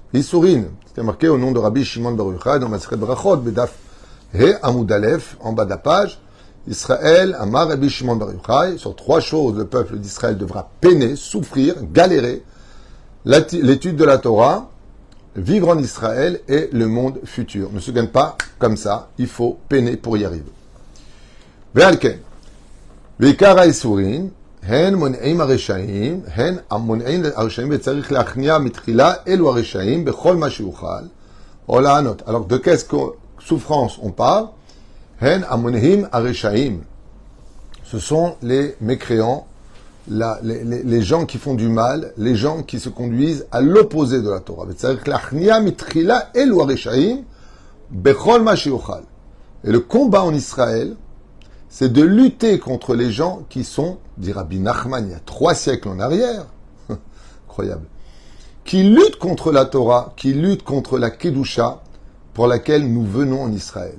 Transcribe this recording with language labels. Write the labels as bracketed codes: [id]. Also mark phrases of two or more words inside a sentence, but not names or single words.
[fr] Isurin, c'était marqué au nom de Rabbi Shimon Bar Yochai dans Masechet Brachot, [he] בדף ה עמוד א, [fr] en bas de la page. Israël, Amar Rabbi Shimon Bar Yochai, sur 3 choses, le peuple d'Israël devra peiner, souffrir, galérer. L'étude de la Torah, vivre en Israël et le monde futur. Ne se gagne pas comme ça, il faut peiner pour y arriver. [he] ולכן, ועיקר יסורין, הן מונעים הרשעים, הן המונעים הרשעים וצריך להכניע מתחילה אלו הרשעים בכל מה שיוכל, או לענות. [fr] Alors de quelle souffrance on parle? [he] הן המונעים הרשעים. [fr] Ce sont les mécréants, les gens qui font du mal, les gens qui se conduisent à l'opposé de la Torah. [he] וצריך להכניע מתחילה אלו הרשעים בכל מה שיוכל. [fr] Et le combat en Israël, c'est de lutter contre les gens qui sont, dit Rabbi Nachman, il y a 3 siècles en arrière, incroyable, qui luttent contre la Torah, qui luttent contre la Kedusha, pour laquelle nous venons en Israël.